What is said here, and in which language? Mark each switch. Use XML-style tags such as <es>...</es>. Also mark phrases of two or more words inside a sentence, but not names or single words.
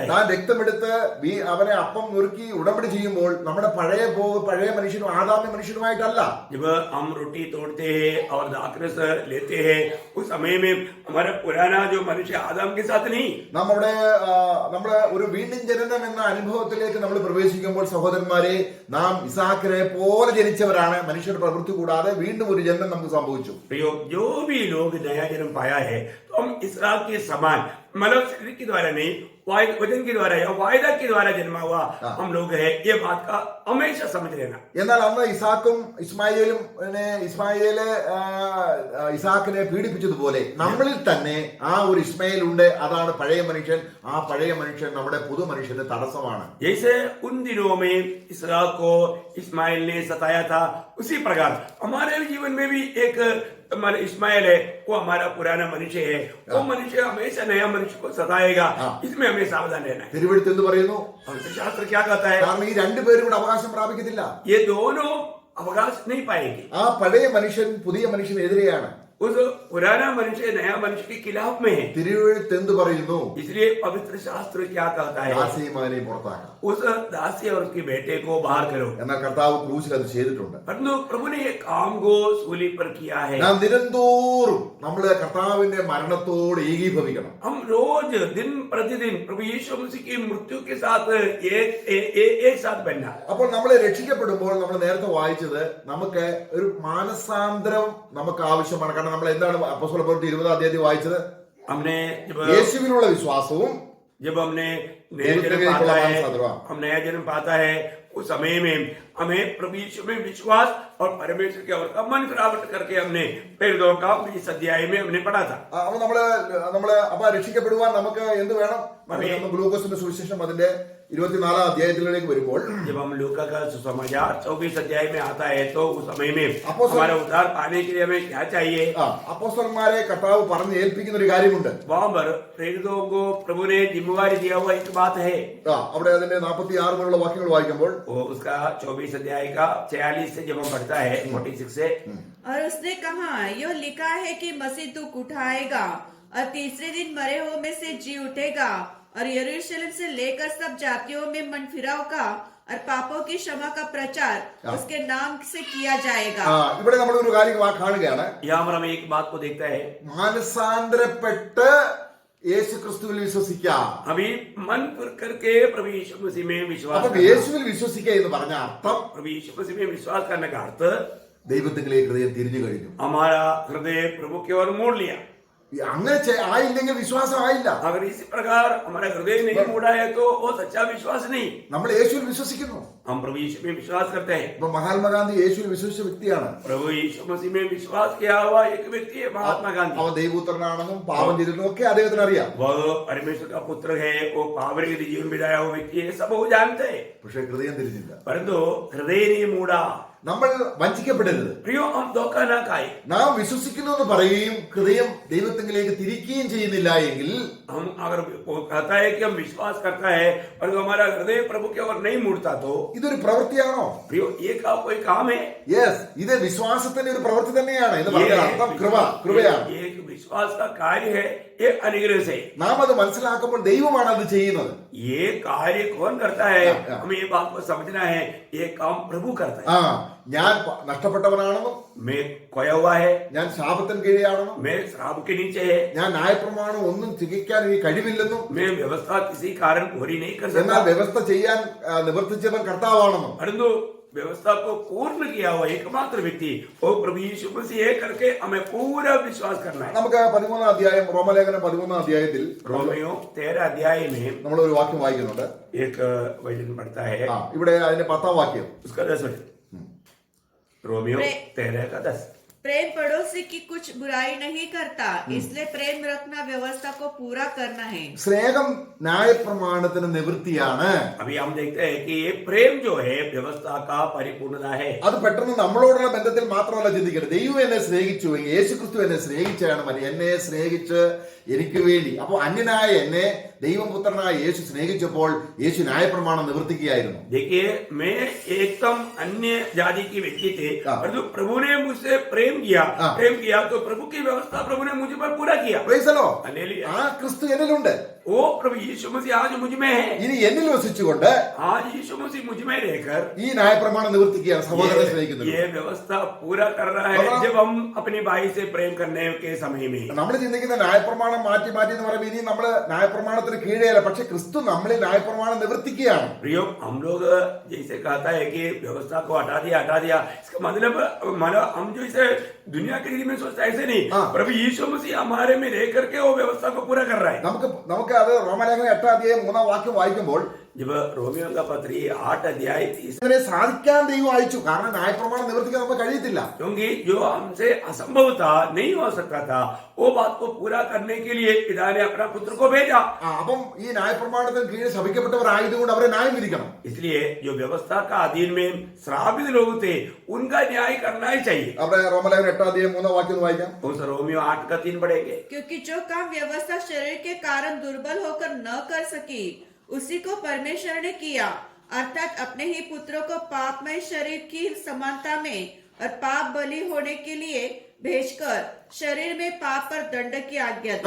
<ml>താൻ രക്തമെടുത്ത് അവനെ അപ്പം നുറുക്കി ഉടമ്പടി ചെയ്യുമ്പോൾ നമ്മുടെ പഴയ മനുഷ്യനും ആദാമ്യ മനുഷ്യനുമായിട്ടല്ല.</ml> <hi>जब हम रोटी तोड़ते हैं और दाखरस लेते हैं, उस समय में हमारा पुराना जो मनुष्य आदम के साथ नहीं,</hi> <ml>നമ്മള് ഒരു വീണ്ടും ജനനം എന്ന അനുഭവത്തിലേക്ക് നമ്മൾ പ്രവേശിക്കുമ്പോൾ സഹോദരന്മാരെ, നാം ഇസാക്കിനെ പോലെ ജനിച്ചവരാണ്. മനുഷ്യരുടെ പ്രവൃത്തി കൂടാതെ വീണ്ടും ഒരു ജന്മം നമുക്ക് സംഭവിച്ചു.</ml> <hi>जो भी लोग नया जन्म पाया है तो हम इसराइल के समान, मतलब शरीर के द्वारा नहीं, वचन के द्वारा या वायदा के द्वारा जन्मा हुआ हम लोग है। ये बात का हमेशा समझ लेना।</hi> <ml>എന്നാൽ അന്ന് ഇസാക്കിനെ പീഡിപ്പിച്ചതുപോലെ നമ്മളിൽ തന്നെ ആ ഒരു ഇസ്മായേൽ ഉണ്ട്. അതാണ് പഴയ മനുഷ്യൻ. ആ പഴയ മനുഷ്യൻ നമ്മുടെ പുതു മനുഷ്യന്റെ തടസ്സമാണ്.</ml> <hi>जैसे उन दिनों में इसराइल को इस्माइल ने सताया था, उसी प्रकार हमारे जीवन में भी एक इस्माइल है, वो हमारा पुराना मनुष्य है। वो मनुष्य हमेशा नया मनुष्य को सताएगा। इसमें हमें सावधान रहना है।</hi> <ml>തിരുവെഴുത്ത് എന്ത് പറയുന്നു?</ml> <hi>शास्त्र क्या कहता है?</hi> <ml>കാരണം ഈ രണ്ടുപേരും കൂടെ അവകാശം പ്രാപിക്കത്തില്ല.</ml> <hi>ये दोनों अवकाश नहीं पाएंगे।</hi> <ml>ആ പഴയ മനുഷ്യൻ പുതിയ മനുഷ്യനെതിരെയാണ്.</ml> <hi>उस पुराना मनुष्य नया मनुष्य के खिलाफ में है।</hi> <ml>തിരുവെഴുത്ത് എന്ത് പറയുന്നു?</ml> <hi>इसलिए पवित्र शास्त्र क्या कहता है?</hi> <ml>ദാസിമാരെ പുറത്താക്കാം,</ml> <hi>उस दासी और उसके बेटे को बाहर करो।</hi> <ml>എന്നാൽ കർത്താവ് ക്രൂശിൽ അത് ചെയ്തിട്ടുണ്ട്.</ml> <hi>परंतु प्रभु ने ये काम को सूली पर किया है।</hi> <ml>നാം ദിനംതോറും നമ്മള് കർത്താവിന്റെ മരണത്തോട് ഏകീഭവിക്കണം.</ml> <hi>हम रोज दिन प्रतिदिन प्रभु यीशु मसीह की मृत्यु के साथ एक साथ बनना।</hi> <ml>അപ്പോൾ നമ്മൾ രക്ഷിക്കപ്പെടുമ്പോൾ നമ്മൾ നേരത്തെ വായിച്ചത് നമുക്ക് ഒരു മാനസാന്തരം നമുക്ക് ആവശ്യമാണ്. കാരണം നമ്മൾ എന്താണ് അപ്പോസ്തല പ്രവൃത്തി 20 അധ്യായത്തിൽ വായിച്ചത്?</ml> <hi>हमने</hi> <ml>യേശുവിലുള്ള വിശ്വാസവും</ml> <hi>जब हमने नया जन्म पाता है, उस समय में हमें प्रभु यीशु में विश्वास और परमेश्वर के और मन प्राप्त करके हमने पहले दो काम इस अध्याय में हमने पढ़ा था।</hi> <ml>നമ്മള് അപ്പൊ രക്ഷിക്കപ്പെടുവാൻ നമുക്ക് എന്ത് വേണം? നമ്മൾ ഗ്ലൂക്കോസിന്റെ സുവിശേഷം അതിന്റെ 24 അധ്യായത്തിലേക്ക് വരുമ്പോൾ</ml> <hi>जब हम लूका का सुसमाचार 24 अध्याय में आता है तो उस समय में हमारा उद्धार पाने के लिए हमें क्या चाहिए?</hi> <ml>അപ്പോസ്തലന്മാരെ കർത്താവ് പറഞ്ഞ് ഏൽപ്പിക്കുന്ന ഒരു കാര്യമുണ്ട്.</ml> <hi>वहाँ पर प्रेरितों को प्रभु ने जिम्मेवारी दिया हुआ एक बात है.</hi> <ml>അവിടെ അതിന്റെ 46 മുതലുള്ള വാക്യങ്ങൾ വായിക്കുമ്പോൾ</ml> <hi>वो उसका 24 अध्याय का 46 से जब हम पढ़ता है 46 से, और उसने कहा, यो लिखा है कि मसीह दुख उठाएगा और तीसरे दिन मरे हुए में से जी उठेगा और यरूशलेम से लेकर सब जातियों में मन फिराव का और पापों की क्षमा का प्रचार उसके नाम से किया जाएगा.</hi> <ml>ഇവിടെ നമ്മൾ ഒരു കാര്യം കാണുകയാണ്.</ml> <hi>यहाँ पर हम एक बात को देखता है,</hi> <ml>മാനസാന്തരപ്പെട്ട് യേശു ക്രിസ്തുവിൽ വിശ്വസിക്കാം.</ml> <hi>अभी मन फिर करके प्रभु यीशु मसीह में विश्वास</hi> <ml>അപ്പൊ</ml> <hi>करना.</hi> <ml>യേശുവിൽ വിശ്വസിക്കുക എന്ന് പറഞ്ഞ അർത്ഥം</ml> <hi>प्रभु यीशु मसीह में विश्वास करने का अर्थ</hi> <ml>ദൈവത്തിലേക്ക് ഹൃദയം തിരിഞ്ഞു കഴിഞ്ഞു.</ml> <hi>हमारा हृदय प्रभु की ओर मोड़ लिया.</hi> <ml>അങ്ങനെ ആയില്ലെങ്കിൽ വിശ്വാസം ആയില്ല.</ml> <hi>अगर इसी प्रकार हमारा हृदय नहीं मुड़ा है तो वो सच्चा विश्वास नहीं.</hi> <ml>നമ്മൾ യേശുവിൽ വിശ്വസിക്കുന്നു.</ml> <hi>हम प्रभु यीशु में विश्वास करते हैं.</hi> <ml>ഇപ്പൊ മഹാത്മാഗാന്ധി യേശുവിൽ വിശ്വസിച്ച വ്യക്തിയാണ്.</ml> <hi>प्रभु यीशु मसीह में विश्वास किया हुआ एक व्यक्ति है महात्मा गांधी.</hi> <ml>അവൻ ദൈവപുത്രനാണെന്നും പാപം ചെയ്തിട്ടും ഒക്കെ അദ്ദേഹത്തിന് അറിയാം.</ml> <hi>वो परमेश्वर का पुत्र है, वो पावन के जीवन बिताया हुआ व्यक्ति है, सब वो जानते हैं.</hi> <ml>പക്ഷെ ഹൃദയം തിരിഞ്ഞില്ല.</ml> <hi>परंतु हृदय नहीं मुड़ा.</hi> <ml>നമ്മൾ വഞ്ചിക്കപ്പെടരുത്.</ml> <hi>प्रियो हम धोखा ना खाए.</hi> <ml>നാം വിശ്വസിക്കുന്നു എന്ന് പറയുകയും ഹൃദയം ദൈവത്തിലേക്ക് തിരിക്കുകയും ചെയ്യുന്നില്ല എങ്കിൽ,</ml> <hi>हम अगर वो कहता है कि हम विश्वास करता है और हमारा हृदय प्रभु की ओर नहीं मुड़ता तो</hi> <ml>ഇതൊരു പ്രവൃത്തിയാണോ?</ml> <hi>प्रियो ये का कोई काम है?</hi> <ml>യെസ്, ഇത് വിശ്വാസത്തിന്റെ ഒരു പ്രവൃത്തി തന്നെയാണ് എന്ന് പറഞ്ഞാൽ അർത്ഥം കൃപയാണ്.</ml> <hi>ये एक विश्वास का कार्य है, ये अनुग्रह से.</hi> <ml>നാം അത് മനസ്സിലാക്കുമ്പോൾ ദൈവമാണ് അത് ചെയ്യുന്നത്.</ml> <hi>ये कार्य कौन करता है? हमें ये बात को समझना है, ये काम प्रभु करता है.</hi> <ml>ഞാൻ നഷ്ടപ്പെട്ടവനാണെന്നും,</ml> <hi>मैं खोया हुआ है,</hi> <ml>ഞാൻ ശാപത്തിന് കീഴെയാണെന്നും,</ml> <hi>मैं श्राप के नीचे है,</hi> <ml>ഞാൻ ന്യായപ്രമാണം ഒന്നും തികയ്ക്കാൻ എനിക്ക് കഴിവില്ലെന്നും,</ml> <hi>मैं व्यवस्था किसी कारण पूरी नहीं कर</hi> <ml>എന്നാൽ</ml> <hi>सकता,</hi> <ml>വ്യവസ്ഥ ചെയ്യാൻ നിവർത്തിച്ചവൻ കർത്താവാണെന്നും,</ml> <hi>परंतु व्यवस्था को पूर्ण किया हुआ एकमात्र व्यक्ति वो प्रभु यीशु मसीह है करके हमें पूरा विश्वास करना है.</hi> <ml>നമുക്ക് 13 അധ്യായം റോമലേഖനം 13 അധ്യായത്തിൽ</ml> <hi>रोमियो 13 अध्याय में</hi> <ml>നമ്മൾ ഒരു വാക്യം വായിക്കുന്നുണ്ട്.</ml> <hi>एक वचन पढ़ता है,</hi> <ml>ഇവിടെ അതിന്റെ 10ാം വാക്യം.</ml> <hi>उसका 10 वचन. रोमियो 13 का 10. प्रेम पड़ोसी की कुछ बुराई नहीं करता, इसलिए प्रेम रखना व्यवस्था को पूरा करना है.</hi> <ml>സ്നേഹം ന്യായപ്രമാണത്തിന് നിവൃത്തിയാണ്.</ml> <hi>अभी हम देखते हैं कि ये प्रेम जो है व्यवस्था का परिपूर्णता है.</hi> <ml>അത് പെട്ടെന്ന് നമ്മളോടുള്ള ബന്ധത്തിൽ മാത്രമല്ല ചിന്തിക്കരുത്. ദൈവം എന്നെ സ്നേഹിച്ചുവെങ്കിൽ, യേശു ക്രിസ്തു എന്നെ സ്നേഹിച്ചാണ് മതി. എന്നെ സ്നേഹിച്ച് എനിക്ക് വേണ്ടി, അപ്പൊ അന്യനായ എന്നെ ദൈവപുത്രനായ യേശു സ്നേഹിച്ചപ്പോൾ യേശു ന്യായപ്രമാണം നിവർത്തിക്കുകയായിരുന്നു.</ml> <hi>देखिए, मैं एकदम अन्य जाति की व्यक्ति थे, परंतु प्रभु ने मुझसे प्रेम किया तो प्रभु की व्यवस्था प्रभु ने मुझ पर पूरा किया.</hi> <en>Praise the Lord.</en> <hi>हालेलुया.</hi> <ml>ആ ക്രിസ്തു എന്നിലുണ്ട്.</ml> <hi>वो प्रभु यीशु मसीह आज मुझ में है.</hi> <ml>ഇനി എന്നിൽ വസിച്ചുകൊണ്ട്</ml> <hi>आज यीशु मसीह मुझ में रहकर</hi> <ml>ഈ ന്യായപ്രമാണം നിവർത്തിക്കുകയാണ്. സഹോദരനെ സ്നേഹിക്കുന്നത്</ml> <hi>ये व्यवस्था पूरा कर रहा है जब हम अपने भाई से प्रेम करने के समय में.</hi> <ml>നമ്മൾ ചിന്തിക്കുന്ന ന്യായപ്രമാണം മാറ്റി എന്ന് പറയുമ്പോൾ ഇനി നമ്മൾ ന്യായപ്രമാണത്തിന് കീഴെയല്ല, പക്ഷെ ക്രിസ്തു നമ്മളിൽ ന്യായപ്രമാണം നിവർത്തിക്കുകയാണ്.</ml> <hi>प्रियो, हम लोग जैसे कहता है कि व्यवस्था को हटा दिया, इसका मतलब हम जो इसे दुनिया के लिए में सोचता है ऐसे नहीं. प्रभु यीशु मसीह हमारे में रह करके वो व्यवस्था को पूरा कर रहा है.</hi> <ml>നമുക്ക് അത് റോമലേഖനം 8 അധ്യായം 3 വാക്യം വായിക്കുമ്പോൾ</ml> <hi>जब रोमियो का पत्र 8 अध्याय 30,</hi> <ml>ഇതിനെ സാധിക്കാൻ ദൈവം അയച്ചു. കാരണം ന്യായപ്രമാണം നിവർത്തിക്കാൻ നമുക്ക് കഴിയത്തില്ല.</ml> <hi>क्योंकि जो हमसे असंभव था, नहीं हो सकता था, वो बात को पूरा करने के लिए पिता ने अपना पुत्र को भेजा.</hi> <ml>അപ്പം ഈ ന്യായപ്രമാണത്തിന് കീഴിൽ ശപിക്കപ്പെട്ടവരായതുകൊണ്ട് അവരെ ന്യായം വിധിക്കണം.</ml> <hi>इसलिए जो व्यवस्था का अधीन में श्रापित लोग थे उनका न्याय करना ही चाहिए.</hi> <ml>അവിടെ റോമലേഖനം 8 അധ്യായം 3 വാക്യം വായിക്കാം.</ml> <hi>उस रोमियो 8 का 3 पढ़ेंगे. क्योंकि जो काम व्यवस्था शरीर के कारण दुर्बल होकर न कर सकी, उसी को परमेश्वर ने किया, अर्थात अपने ही पुत्रों को पापमय शरीर की समानता में और पाप बलि होने के लिए भेजकर शरीर में पाप पर दंड की आज्ञा दी.</hi>